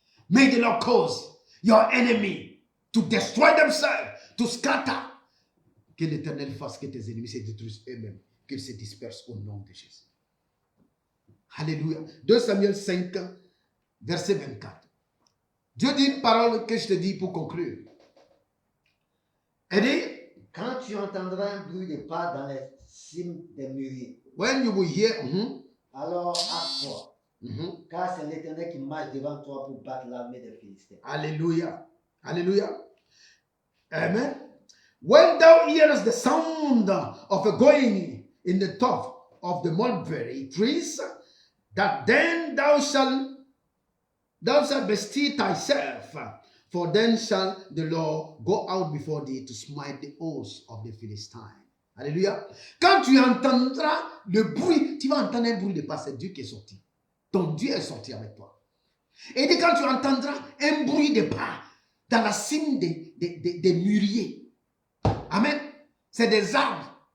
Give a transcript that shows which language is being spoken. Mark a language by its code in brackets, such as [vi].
[en] May the Lord cause your enemy to destroy themselves, to scatter. [fr] Que l'Éternel fasse que tes ennemis se détruisent eux-mêmes, qu'ils se dispersent au nom de Jésus. Alléluia. 2 Samuel 5, verset 24. Dieu dit une parole que je te dis pour conclure. Elle dit, quand tu entendras un bruit de pas dans les cimes des mûriers, [en] when you will hear, [fr] alors hâte-toi, car c'est l'Éternel qui marche devant toi pour battre l'armée des Philistins. Alléluia. Alléluia. Amen. [en] When thou hearest the sound of a going in the top of the mulberry trees, that then thou shalt bestir thyself, for then shall the Lord go out before thee to smite the host of the Philistines. [fr] Alléluia. Quand tu entendras le bruit, tu vas entendre un bruit de pas, c'est Dieu qui est sorti. Ton Dieu est sorti avec toi. Et dit quand tu entendras un bruit de pas dans la cime des mûriers. Amen. C'est des arbres.